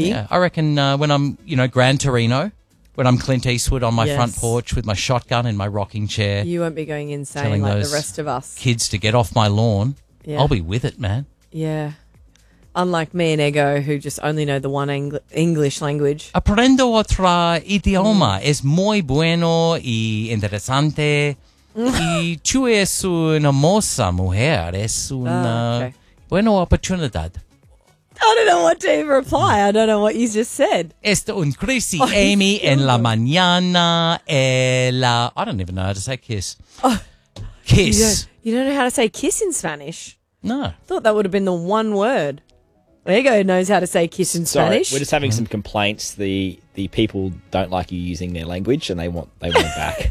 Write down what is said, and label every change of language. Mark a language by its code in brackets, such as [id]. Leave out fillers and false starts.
[en] Yeah, I reckon when I'm, you know, Gran Torino, when I'm Clint Eastwood on my front porch with my shotgun in my rocking chair. You won't be going insane telling like those the rest of us. Kids to get off my lawn. Yeah. I'll be with it, man. Yeah. Unlike me and Ego, who just only know the one English language. [es] Aprendo otro idioma. Es muy bueno y interesante. Y tú eres una hermosa mujer. Es una buena oportunidad. [en] I don't know what to even reply. I don't know what you just said. [es] Esta un crisis, Amy, en la mañana. [en] I don't even know how to say kiss. Oh, kiss. You don't know how to say kiss in Spanish? No. I thought that would have been the one word. Ego knows how to say kiss in Spanish. Sorry, we're just having some complaints. The people don't like you using their language and they want it back.